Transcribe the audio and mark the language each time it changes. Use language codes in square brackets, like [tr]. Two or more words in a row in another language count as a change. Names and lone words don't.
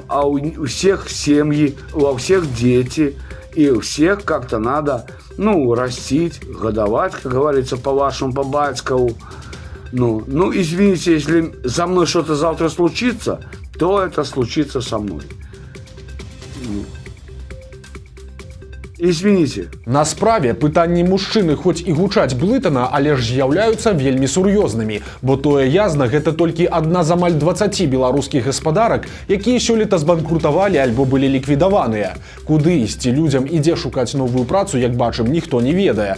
[ru] А у всех семьи, у всех дети, и у всех как-то надо, растить, годовать, как говорится, по-вашему, по-батькову. Ну, извините, если со мной что-то завтра случится, то это случится со мной. Извините. [be] На справе пытанні мужчыны хоць і гучаць блытана, але ж з'яўляюцца вельмі сур'ёзнымі, бо тое язна гэта толькі адна з амаль 20 беларускіх гаспадарак, якія сёлета збанкрутавалі альбо былі ліквідаваныя. Куды ісці людзям і дзе шукаць новую працу, як бачым, ніхто не ведае.